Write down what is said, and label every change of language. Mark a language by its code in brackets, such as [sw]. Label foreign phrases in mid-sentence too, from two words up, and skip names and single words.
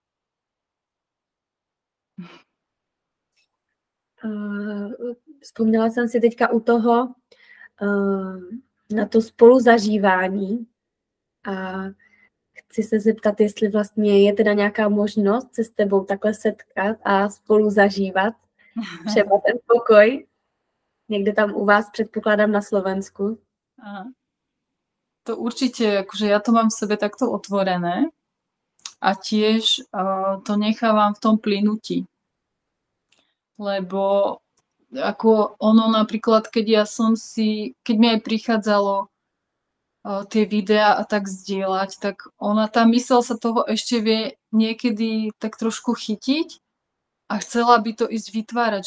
[cs] Vzpomněla jsem si teďka u toho na to spoluzažívání a chci se zeptat, jestli vlastně je teda nějaká možnost se s tebou takhle setkat a spolu zažívat třeba ten pokoj. Někde tam u vás, předpokládám, na Slovensku. Aha. [sk] To určite, akože ja to mám v sebe takto otvorené a tiež to nechávam v tom plynutí. Lebo ako ono napríklad, keď mi aj prichádzalo tie videá a tak zdieľať, tak tá myseľ sa toho ešte vie niekedy tak trošku chytiť a chcela by to ísť vytvárať.